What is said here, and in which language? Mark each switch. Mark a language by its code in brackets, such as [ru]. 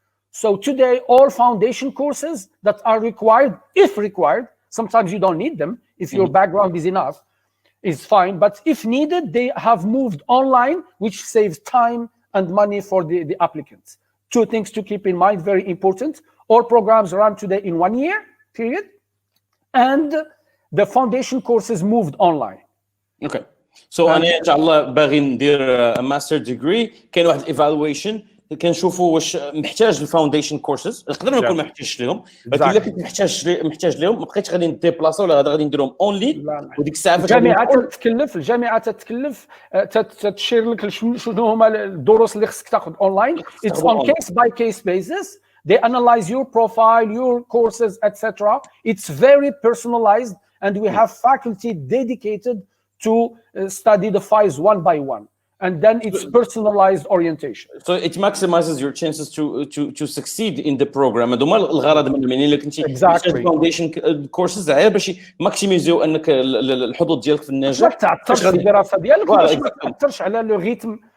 [en] So today, all foundation courses that are required, if required, sometimes you don't need them, if your background is enough, is fine. But if needed, they have moved online, which saves time and money for the applicants. 2 things to keep in mind, very important. All programs run today in 1 year period, and the foundation courses moved online. Okay. So [ar] أنا إن شاء الله باغي ندير [en] a master degree. [ar] كاين واحد evaluation كنشوفوا واش محتاج الفاونديشن كورسز، نقدر نكون ما محتاجش لهم، ولكن الا كنت محتاج لهم ما بقيتش غادي نديبلاصا ولا غادي نديرهم اونلاين. وديك الساعه الجامعه تتكلف تشير لك شنو هما الدروس اللي خصك تاخذ اونلاين. [en] It's on case by case basis. They analyze your profile, your courses, etc. It's very personalized, and we have faculty dedicated to study the files one by one. And then it's personalized orientation. So it maximizes your chances to succeed in the program. [ar] هذوما الغرض منهم، يعني الا كنتي فاونديشن كورسز غير باش ماكسيميزيو انك الحظوظ ديالك في النجاح. ما تعطلش في الدراسه ديالك باش ما تاثرش على لو ريتم.